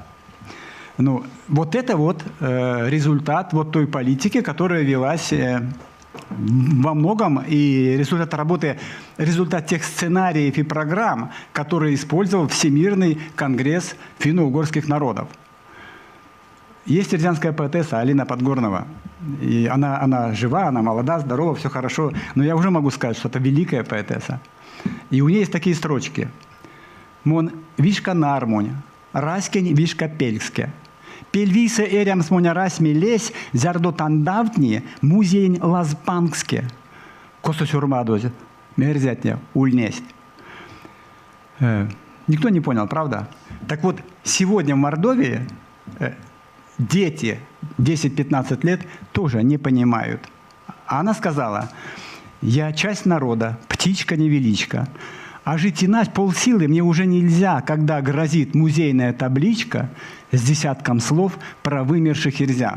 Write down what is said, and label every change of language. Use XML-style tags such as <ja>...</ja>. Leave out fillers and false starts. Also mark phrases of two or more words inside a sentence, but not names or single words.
<ru>Ну, вот это вот результат вот той политики, которая велась во многом, и результат работы, результат тех сценариев и программ, которые использовал Всемирный конгресс финно-угорских народов. Есть эрзянская поэтесса Алина Подгорнова. И она жива, она молода, здорова, все хорошо. Но я уже могу сказать, что это великая поэтесса. И у нее есть такие строчки.</ru> <myv>«Мон вишка нармонь, раскень вишка пельске. Пельвисе эрям смоня расми лесь, зярдо тандавтни, музейн лазпанкске. Косо сюрмадозе, мерзятня, ульнесть».</myv> <ru>Никто не понял, правда? Так вот, сегодня в Мордовии дети 10-15 лет тоже не понимают. А она сказала: «Я часть народа, птичка-невеличка, а жить иначе полсилы мне уже нельзя, когда грозит музейная табличка с десятком слов про вымерших эрзян».</ru>